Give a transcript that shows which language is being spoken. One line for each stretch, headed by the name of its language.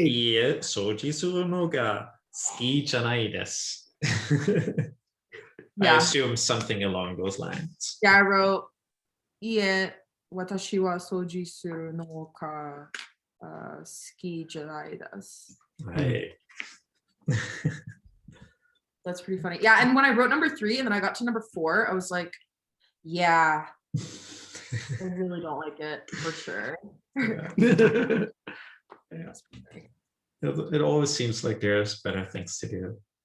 Japanese: いいえ、掃除するのが好きじゃないです。
English: I assume something along those lines. Yeah, I wrote
Japanese: いいえ、私は掃除するのが好きじゃないです。はい。
English: That's pretty funny. Yeah, and when I wrote number 3 and then I got to number 4, I was like, yeah, I really don't like it for sure. Yeah. It always seems like there's better things to do.